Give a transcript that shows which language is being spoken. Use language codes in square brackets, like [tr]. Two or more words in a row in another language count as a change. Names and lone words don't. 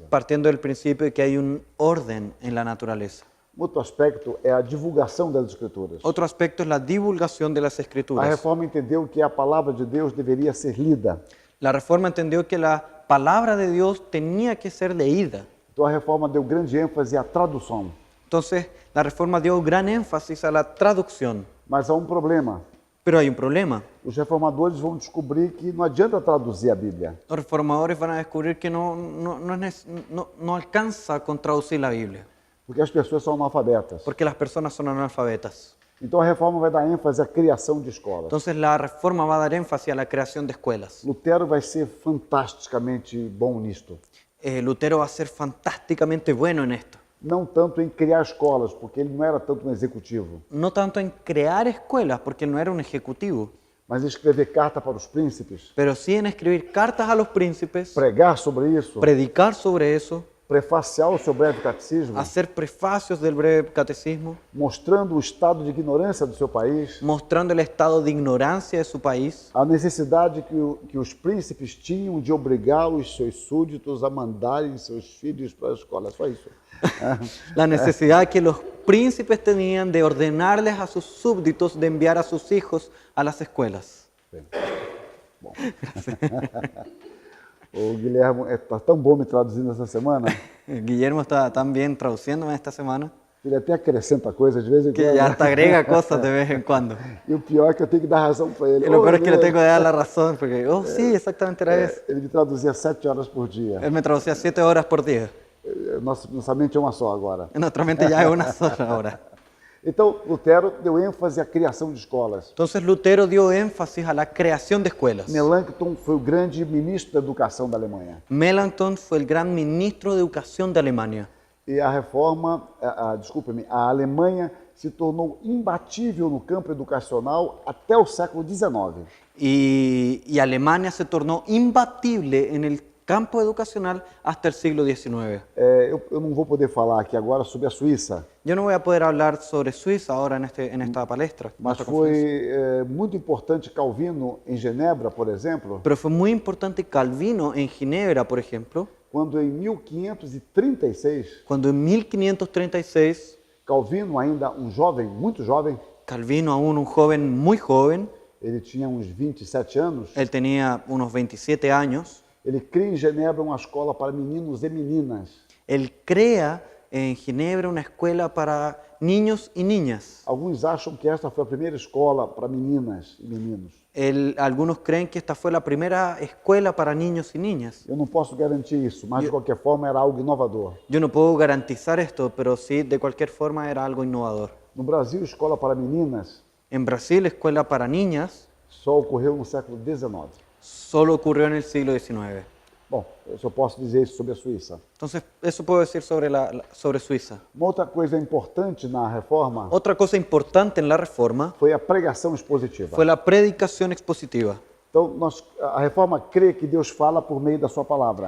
[es] partiendo del principio de que hay un orden en la naturaleza. [pt] Outro aspecto é a divulgação das Escrituras. [es] Otro aspecto es la divulgación de las [pt] A [es] escrituras. [pt] Reforma entendeu que a palavra de Deus deveria ser lida. [es] La Reforma entendió que la palabra de Dios tenía que ser leída. [pt] Então a Reforma deu grande ênfase à tradução. [es] Entonces, la Reforma dio gran énfasis a la traducción. [pt] Mas há um problema. [es] Pero hay un problema. [pt] Os reformadores vão descobrir que não adianta traduzir a Bíblia. [es] Los reformadores van a descubrir que no alcanza con traducir la Biblia, [pt] Porque as pessoas são analfabetas. [es] porque las personas son analfabetas. [pt] Então a reforma vai dar ênfase à criação de escolas. [es] Entonces, la Reforma va a dar énfasis a la creación de escuelas. [pt] Lutero vai ser fantasticamente bom nisto. [es] Lutero va a ser fantásticamente bueno en esto. [pt] Não tanto em criar escolas, porque ele não era tanto um executivo, [es] No tanto en crear escuelas, porque él no era un ejecutivo, [pt] mas em escrever carta para os príncipes, [es] pero sí en escribir cartas a los príncipes, [pt] pregar sobre isso, [es] predicar sobre eso, [pt] prefaciar o seu breve catecismo, [es] hacer prefacios del breve catecismo, [pt] mostrando o estado de ignorância do seu país, [es] mostrando el estado de ignorancia de su país, [pt] a necessidade que os príncipes tinham de obrigar os seus súditos a mandarem seus filhos para a escola. É só isso. [es] la necesidad que los príncipes tenían de ordenarles a sus súbditos de enviar a sus hijos a las escuelas. [pt] Bom. O Guilherme está tão bom me traduzindo essa semana, [es] Guillermo está tan bien traduciéndome esta semana [pt] ele até acrescenta coisas de vez em [es] que [pt] quando. [es] ya hasta agrega cosas de vez en cuando. [pt] E o pior é que eu tenho que dar razão para ele. [es] Y lo [pt] Ô, [es] peor es que le [pt] Guilherme, [es] tengo que dar la razón, porque, oh, sí, exactamente era eso. [pt] ele me traduzia 7 horas por dia. [es] Él me traducía 7 horas por día. [pt] Nossa mente é uma só agora. [es] En nuestra mente ya es una sola hora. [pt] Então, Lutero deu ênfase à criação de escolas. [es] Entonces Lutero dio énfasis a la creación de escuelas. [pt] Melanchthon foi o grande ministro da educação da Alemanha. [es] Melanchthon fue el gran ministro de educación de Alemania. [pt] E a reforma, a Alemanha se tornou imbatível no campo educacional até o século XIX. [es] Y Alemania se tornó imbatible en el campo educacional hasta el siglo XIX. [pt] Eu não vou poder falar aqui agora sobre a Suíça, [es] Yo no voy a poder hablar sobre Suiza ahora en esta palestra, en [pt] mas [es] esta conferencia. [pt] foi muito importante Calvino em Genebra, por exemplo, [es] Pero fue muy importante Calvino en Ginebra, por ejemplo, [pt] quando em 1536, [es] cuando en 1536 [pt] Calvino, ainda um jovem, muito jovem, [es] Calvino, aún un joven muy joven, [pt] ele tinha uns 27 anos, [es] él tenía unos 27 años, [pt] ele cria em Genebra uma escola para meninos e meninas. [es] él crea en Ginebra una escuela para niños y niñas. [pt] Alguns acham que esta foi a primeira escola para meninas e meninos. [es] Algunos creen que esta fue la primera escuela para niños y niñas. [pt] Eu não posso garantir isso, mas de qualquer forma era algo inovador. [es] Yo no puedo garantizar esto, pero sí, de cualquier forma era algo innovador. [pt] No Brasil, escola para meninas [es] En Brasil, escuela para niñas [pt] só ocorreu no século XIX. [es] solo ocurrió en el siglo XIX. [pt] Bom, eu só posso dizer isso sobre a Suíça. [es] Entonces, eso puedo decir sobre Suiza. [pt] Uma outra coisa importante na reforma [es] Otra cosa importante en la reforma [pt] foi a pregação expositiva. [es] fue la predicación expositiva. [pt] Então, a reforma crê que Deus fala por meio da sua palavra.